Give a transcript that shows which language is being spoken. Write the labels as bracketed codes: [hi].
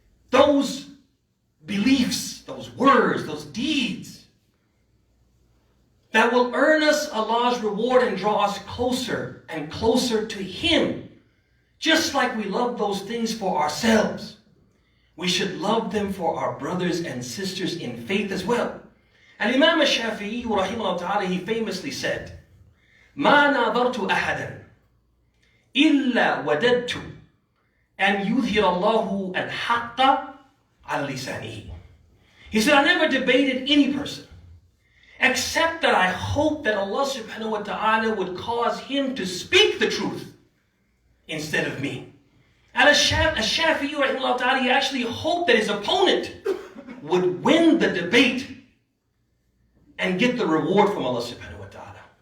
[en] Those beliefs, those words, those deeds that will earn us Allah's reward and draw us closer and closer to Him. Just like we love those things for ourselves, we should love them for our brothers and sisters in faith as well. And Imaam al-Shafi'i, rahimahullah ta'ala, he famously said, [ar] مَا نَاظَرْتُ أَحَدًا إِلَّا وَدَدْتُ أَنْ يُظْهِرَ اللَّهُ الْحَقَّ عَلَى لِسَانِهِ. [en] He said, I never debated any person, except that I hope that Allah subhanahu wa ta'ala would cause him to speak the truth instead of me. Al-Shafi'i, rahimahullah ta'ala, he actually hoped that his opponent would win the debate and get the reward from Allah subhanahu wa ta'ala.